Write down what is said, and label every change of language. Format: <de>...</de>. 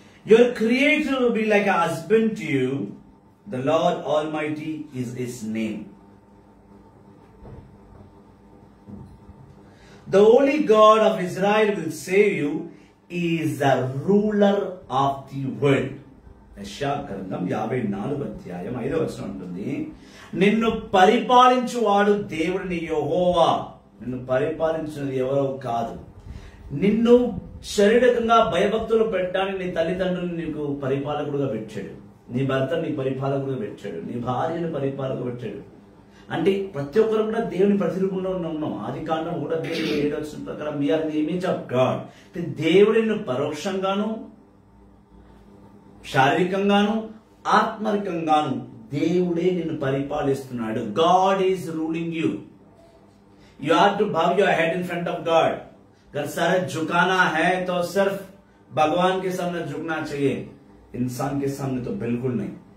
<en>Your creator will be like a husband to you. The Lord Almighty is his name. The Holy God of Israel will save you. Is the ruler of the world.</en> <te>యెషయా గ్రంథం 54 ఉంటుంది, నిన్ను పరిపాలించువాడు దేవుడిని యెహోవా. నిన్ను పరిపాలించినది ఎవరో కాదు. నిన్ను శారీరకంగా భయభక్తులు పెట్టడానికి నీ తల్లిదండ్రులు నీకు పరిపాలకుడుగా పెట్టాడు, నీ భర్త నీ పరిపాలకుడుగా పెట్టాడు, నీ భార్యను పరిపాలకుగా పెట్టాడు. అంటే ప్రతి ఒక్కరు కూడా దేవుని ప్రతిరూపంలో ఉన్నాం. ఆది కాండం 1:7 ప్రకారం</te> <en>We're the image of God.</en> <te>దేవుడిని పరోక్షంగాను శారీరకంగాను ఆత్మరికంగాను దేవుడే నిన్ను పరిపాలిస్తున్నాడు.</te> <en>God is ruling you. You have to bow your head in front of God.</en> <hi>अगर सर झुकाना है तो सिर्फ भगवान के सामने झुकना चाहिए, इंसान के सामने तो बिल्कुल नहीं.</hi>